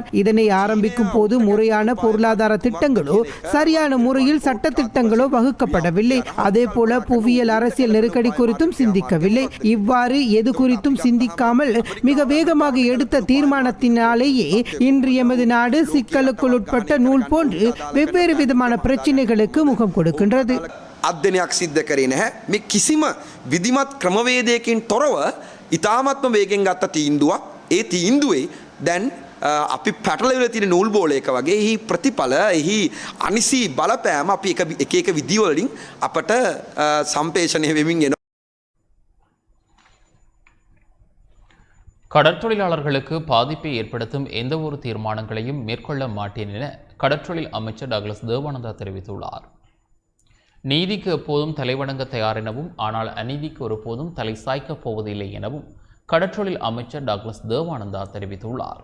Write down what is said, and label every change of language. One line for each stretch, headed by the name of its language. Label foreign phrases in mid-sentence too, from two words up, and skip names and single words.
Tamil: இதனை ஆரம்பிக்கும் போது முறையான பொருளாதார திட்டங்களோ சரியான முறையில் சட்ட திட்டங்களோ வகுக்கப்படவில்லை. அதே போல புவியியல் அரசியல் நெருக்கடி குறித்தும் சிந்திக்கவில்லை. இவ்வாறு எது குறித்தும் சிந்திக்காமல் மிக வேகமாக எடுத்த தீர்மானத்தினாலேயே இன்று எமது நாடு சிக்கலுக்குள் உட்பட்ட நூல் போன்று வெவ்வேறு விதமான பிரச்சினைகளுக்கு முகம் கொடுக்கின்றது.
Sinhala: අධ්‍යයනයක් සිද්ධ කරේ නැහැ. මේ කිසිම විධිමත් ක්‍රමවේදයකින් තොරව ඉතාමත්ම වේගෙන් ගත්ත තීන්දුවක්. ඒ තීන්දුවේ දැන් අපි පැටලවිලා තියෙන නූල් බෝලයක වගේ එහි ප්‍රතිඵල එහි අනිසි බලපෑම අපි එක එක විදිවලින් අපට සම්පේෂණය වෙමින් එනවා.
Tamil: கடற்றொழிலாளர்களுக்கு பாதிப்பை ஏற்படுத்தும் எந்த ஒரு தீர்மானங்களையும் மேற்கொள்ள மாட்டேன் என கடற்றொழில் அமைச்சர் டாக்லஸ் தேவானந்தா தெரிவித்துள்ளார். நீதிக்கு எப்போதும் தலைவணங்க தயார் எனவும் ஆனால் அநீதிக்கு ஒருபோதும் தலை சாய்க்கப் போவதில்லை எனவும் கடற்றொழில் அமைச்சர் டாக்லஸ் தேவானந்தா தெரிவித்துள்ளார்.